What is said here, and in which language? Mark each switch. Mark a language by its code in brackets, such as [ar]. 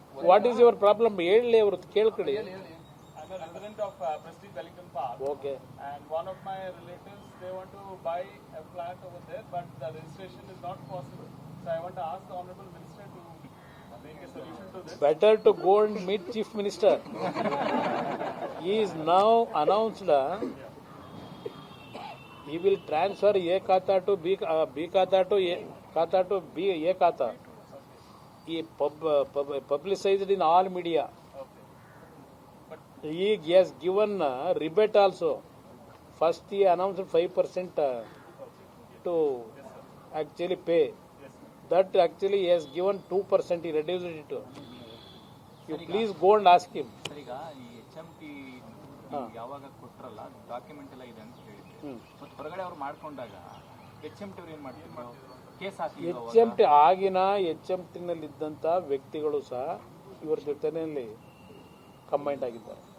[en] what is your problem [kn] ಹೇಳಿ, ಅವರು ಕೇಳ್ಕೊಳ್ಳಿ. [en] I'm a resident of Prestige Wellington Park. Okay. And one of my relatives, they want to buy a flat over there, but the registration is not possible. So I want to ask the Honorable Minister to make a solution to this. Better to go and meet Chief Minister. He is now announced. He will transfer A khata to B khata to A khata to A khata. He publicized in all media. He has given rebate also. First he announced 5% to actually pay. That actually he has given 2%. He reduced it to. You please go and ask him. [kn] ಈಗ ಈ HMT ಯಾವಾಗ ಕೊಟ್ರಲ್ಲ document ಎಲ್ಲ ಇದೆ ಅಂತ ಹೇಳಿದ್ರೆ ಮತ್ತೆ ಹೊರಗಡೆ ಅವ್ರು ಮಾಡ್ಕೊಂಡಾಗ HMT ಅವ್ರು ಏನ್ ಮಾಡ್ತಿದ್ರು, ಕೇಸ್ ಹಾಕಿ HMT ಆಗಿನ HMT ನಲ್ಲಿ ಇದ್ದಂತ ವ್ಯಕ್ತಿಗಳು ಸಹ ಇವರ ಜೊತೆನಲ್ಲಿ ಕಂಬೈಂಡ್ ಆಗಿದ್ದಾರೆ.